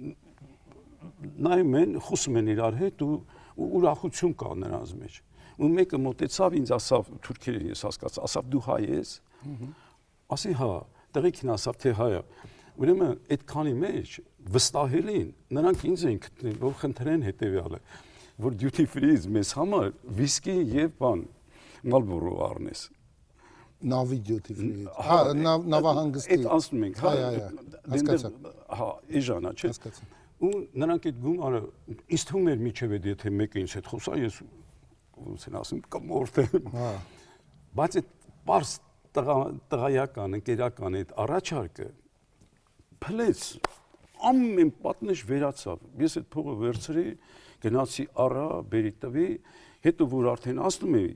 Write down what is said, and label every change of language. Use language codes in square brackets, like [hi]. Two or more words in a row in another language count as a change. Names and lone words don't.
[hy] նայում են խոսում են իրար հետ ու ուրախություն կա նրանց մեջ ու մեկը մոտեցավ ինձ ասավ թուրքերեն ես հասկացա ասավ դու հայ ես ասի հա տղեկին ասավ թե հայ է ուրեմն այդքանի մեջ վստահելին նրանք ինձ են գտնել որ խնդրեն հետեւյալը որ [en] duty free- [hy] ից մեզ համար վիսկի եւ բան Marlboro առնես նավի [en] duty free [hy] հա նավահանգստի այդ ասում ենք հա հասկացա հա էժանա չէ ու նրանք այդ գումարը ինձ թվում էր միջև այդ եթե մեկը ինձ հետ խոսա ես ոնց են ասում կմորթեմ հա բայց այդ պարզ տղայական ընկերական այդ առաջարկը փլեց ամեն պատնեշ վերացավ ես այդ փողը վերցրի գնացի առա բերի տվի հետո որ արդեն ասում էի